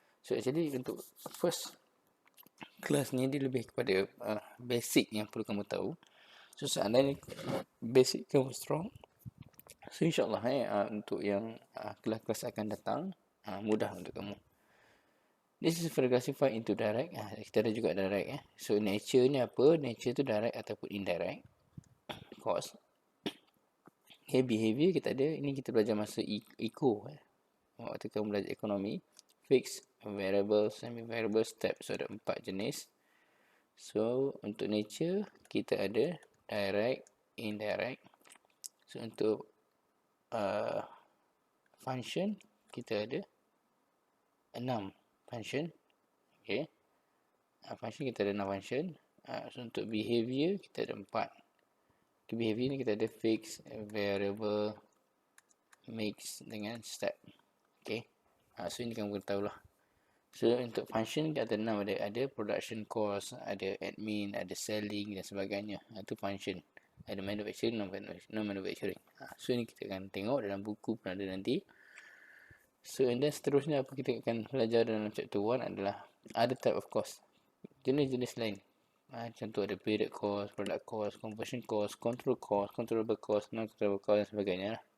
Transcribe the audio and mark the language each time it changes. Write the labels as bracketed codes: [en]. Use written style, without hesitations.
[en] So actually [ms] untuk first kelas ni dia lebih kepada basic yang perlu kamu tahu. So seandainya basic kamu strong, so insyaAllah untuk yang kelas-kelas akan datang, mudah untuk kamu. [en] This is classified into direct. [ms] Kita ada juga direct. So nature ni apa? Nature tu direct ataupun indirect cost. Okay, behavior kita ada. Ini kita belajar masa eco. Waktu kamu belajar ekonomi. Fixed, variable, semi-variable, step. So ada 4 jenis. So untuk nature kita ada direct, indirect. So untuk function kita ada 6 function. Okay. Function kita ada 6 function. So untuk behavior kita ada 4. Behavior ni kita ada fixed, variable, mix dengan step. Okay. So ini kamu kena tahulah. So untuk function kita ada 6. Ada production cost, ada admin, ada selling dan sebagainya. Itu function. Ada manufacturing, non-manufacturing. So ini kita akan tengok dalam buku pun ada nanti. [en] So and then [ms] seterusnya apa kita akan belajar dalam chapter 1 adalah [en] other type of cost. [ms] Jenis-jenis lain. Contoh ada period cost, product cost, conversion cost, control cost, controllable cost, non-controllable cost dan sebagainya.